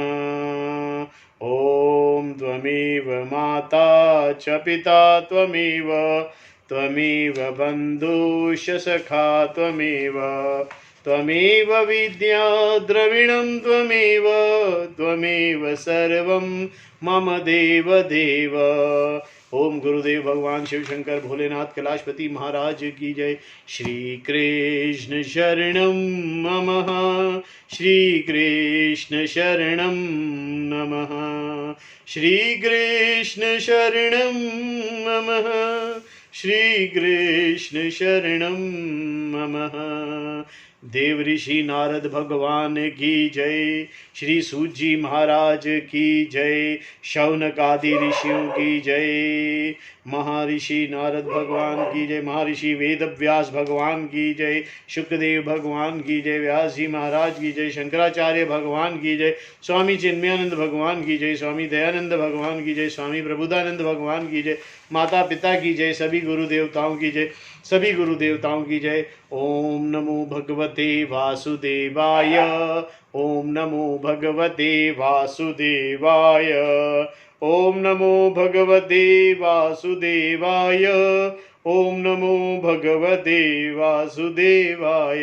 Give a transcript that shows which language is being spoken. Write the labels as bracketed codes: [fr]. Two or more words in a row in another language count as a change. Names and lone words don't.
[sa] ॐ त्वमेव माता च पिता त्वमेव त्वमेव बन्धुश्च सखा त्वमेव त्वमेव विद्या द्रविणं त्वमेव त्वमेव सर्वं मम देव देव। [hi] ओम गुरुदेव भगवान शिव शंकर भोलेनाथ कैलाशपति महाराज की जय। [sa] श्री कृष्ण शरणं नमः श्री कृष्ण शरणं नमः श्री कृष्ण शरणं नमः श्री कृष्ण शरणं नमः। [hi] देव ऋषि नारद भगवान की जय। श्री सूत जी महाराज की जय। शौनक आदि ऋषियों की जय। महर्षि नारद भगवान की जय। महर्षि वेद व्यास भगवान की जय। शुक्रदेव भगवान की जय। व्यास जी महाराज की जय। शंकराचार्य भगवान की जय। स्वामी चिन्मयानंद भगवान की जय। स्वामी दयानंद भगवान की जय। स्वामी प्रबुद्धानंद भगवान की जय। माता पिता की जय। सभी गुरु देवताओं की जय। सभी गुरु देवताओं की जय। [sa] ओम नमो भगवते वासुदेवाय। ओम नमो भगवते वासुदेवाय। ओम नमो भगवते वासुदेवाय। ओम नमो भगवते वासुदेवाय।